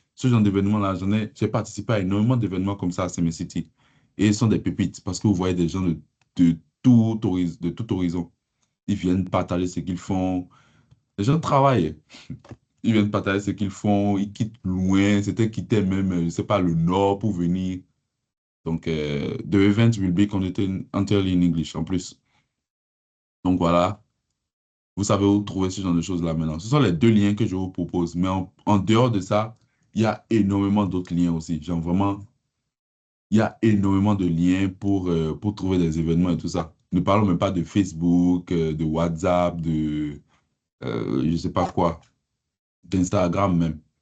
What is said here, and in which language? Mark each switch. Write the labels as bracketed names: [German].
[French] Ce genre d'événement-là, j'ai participé à énormément d'événements comme ça à Summer City. Et ils sont des pépites parce que vous voyez des gens de de tout horizon. Ils viennent partager ce qu'ils font. Les gens travaillent. Ils viennent partager ce qu'ils font. Ils quittent loin. C'était quitter même, je ne sais pas, le nord pour venir. [English] Donc, the event will be conducted entirely in English [French] en plus. Donc voilà, vous savez où trouver ce genre de choses-là maintenant. Ce sont les deux liens que je vous propose. Mais en dehors de ça, il y a énormément d'autres liens aussi. Genre vraiment, il y a énormément de liens pour trouver des événements et tout ça. Ne parlons même pas de Facebook, de WhatsApp, je ne sais pas quoi, d'Instagram même.